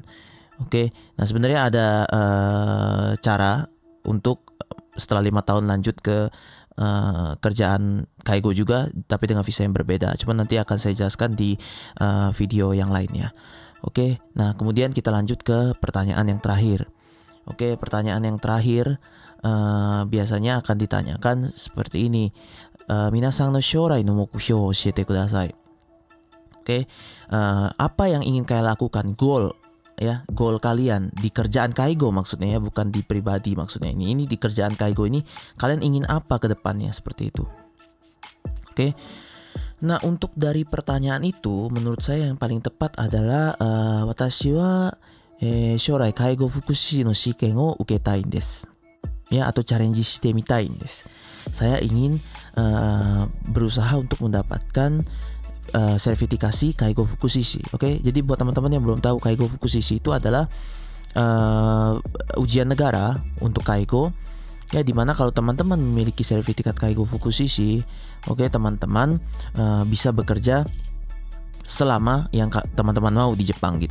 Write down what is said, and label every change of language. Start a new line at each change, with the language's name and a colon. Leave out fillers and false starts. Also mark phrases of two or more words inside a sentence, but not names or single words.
Indonesian: Oke, nah sebenarnya ada cara untuk setelah 5 tahun lanjut ke kerjaan kaigo juga, tapi dengan visa yang berbeda. Cuman nanti akan saya jelaskan di video yang lainnya. Oke, nah kemudian kita lanjut ke pertanyaan yang terakhir. Oke, pertanyaan yang terakhir biasanya akan ditanyakan seperti ini.
Japanese: 皆さんの将来の目標教えてください.
Indonesian: Oke, apa yang ingin kalian lakukan? Goal ya, goal kalian di kerjaan kaigo maksudnya ya, bukan di pribadi maksudnya. Ini di kerjaan kaigo ini kalian ingin apa ke depannya, seperti itu. Oke. Nah, untuk dari pertanyaan itu menurut saya yang paling tepat adalah
Japanese: 私は将来介護福祉の試験を受けたいです.
Indonesian: Ya, atau
Japanese: チャレンジしてみたいです.
Indonesian: Saya ingin berusaha untuk mendapatkan sertifikasi Kaigo Fukushishi. Oke, jadi buat teman-teman yang belum tahu, Kaigo Fukushishi itu adalah ujian negara untuk Kaigo. Ya, dimana kalau teman-teman memiliki sertifikat Kaigo Fukushishi, oke, teman-teman bisa bekerja selama yang teman-teman mau di Jepang gitu.